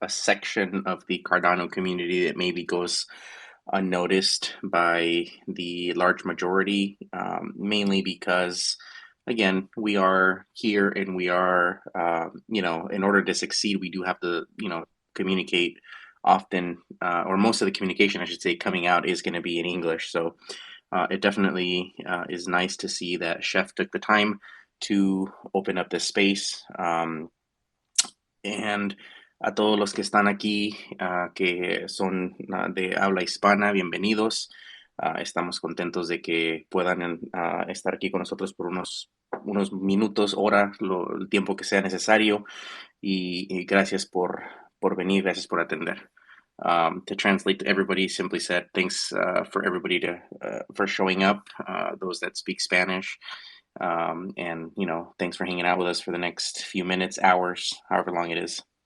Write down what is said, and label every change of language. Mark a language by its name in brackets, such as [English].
[English] a section of the Cardano community that maybe goes unnoticed by the large majority, mainly because, again, we are here and we are, in order to succeed, we do have to, communicate often, or most of the communication, I should say, coming out is going to be in English. So it definitely is nice to see that Chef took the time to open up this space. [Spanish] And a todos los que están aquí, que son de habla hispana, bienvenidos. Estamos contentos de que puedan estar aquí con nosotros por unos minutos, hora, el tiempo que sea necesario. Y gracias por venir, gracias por atender. [English] To translate to everybody, simply said, thanks for everybody for showing up, those that speak Spanish. And, thanks for hanging out with us for the next few minutes, hours, however long it is.